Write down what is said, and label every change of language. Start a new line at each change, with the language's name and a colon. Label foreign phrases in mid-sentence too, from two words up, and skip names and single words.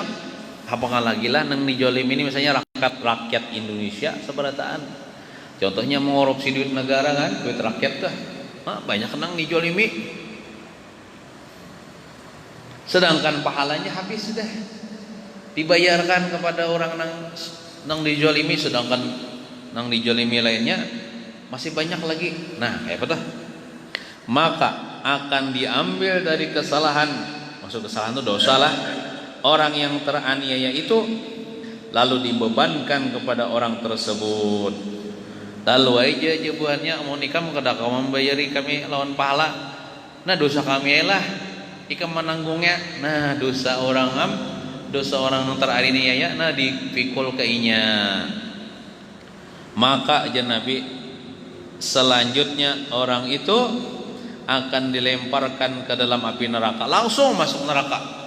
Indonesian: Apakah lagi lah yang dijolimi ini misalnya rakyat Indonesia seberataan, contohnya mengorupsi duit negara kan, duit rakyat dah, banyak yang dijolimi, sedangkan pahalanya habis sudah dibayarkan kepada orang yang dijolimi, sedangkan yang dijolimi lainnya masih banyak lagi.
Banjar: Nah kayak apa tuh?
Indonesian: Maka akan diambil dari kesalahan, maksud kesalahan itu dosa lah, orang yang teraniaya itu, lalu dibebankan kepada orang tersebut.
Banjar: Lalu aja jawabannya mau nikah kada kamu membayari kami lawan pahala. Nah dosa kami lah ikam menanggungnya. Nah dosa orang yang teraniaya nah dipikul ke inya.
Indonesian: Maka aja Nabi selanjutnya orang itu akan dilemparkan ke dalam api neraka, langsung masuk neraka.